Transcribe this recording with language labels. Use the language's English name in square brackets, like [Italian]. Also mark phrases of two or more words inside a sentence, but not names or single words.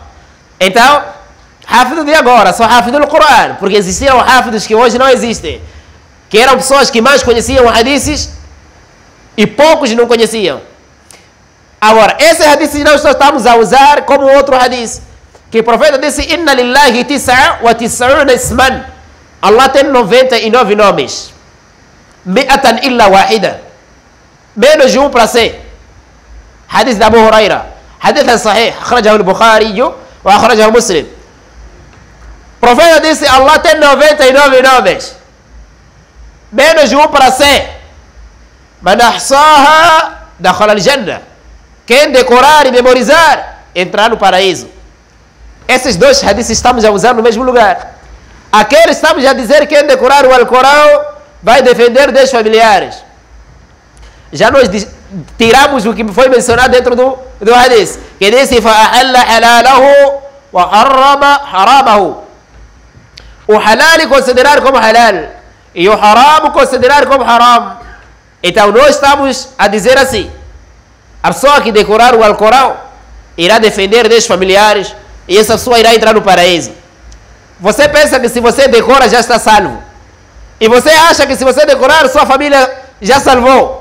[Portuguese] Então, hafid de agora, só hafid do Corão, porque existiam hafids que hoje não existem, que eram pessoas que mais conheciam hadiths e poucos não conheciam. Agora, esse hadith nós estamos a usar como outro hadith, que o profeta disse: [Arabic] إن لله تسعة وتسعين اسما. [Portuguese] Allah tem 99 nomes. [Arabic] مائة إلا واحدة. [Portuguese] Menos de um para ser. Hadith de Abu Huraira. [Arabic] حديث صحيح. أخرجه البخاري وأخرجه مسلم. [Portuguese] O profeta disse: Allah tem 99 nomes. Menos de um para ser. [Arabic] من أحصاها دخل الجنة. [Portuguese] Quem decorar e memorizar, entrar no paraíso. Esses dois hadiths estamos a usar no mesmo lugar. Aquele estamos a dizer que quem decorar o Alcorão vai defender 10 familiares. Já nós tiramos o que foi mencionado dentro do hadith, que disse: [Arabic] فَأَحَلَّ حَلَالَهُ وَحَرَّمَ حَرَامَهُ. [Portuguese] O halal considerar como halal, e o haram considerar como haram. Então nós estamos a dizer assim: a pessoa que decorar o Alcorão irá defender 10 familiares, e essa pessoa irá entrar no paraíso. Você pensa que se você decora já está salvo, e você acha que se você decorar sua família já salvou.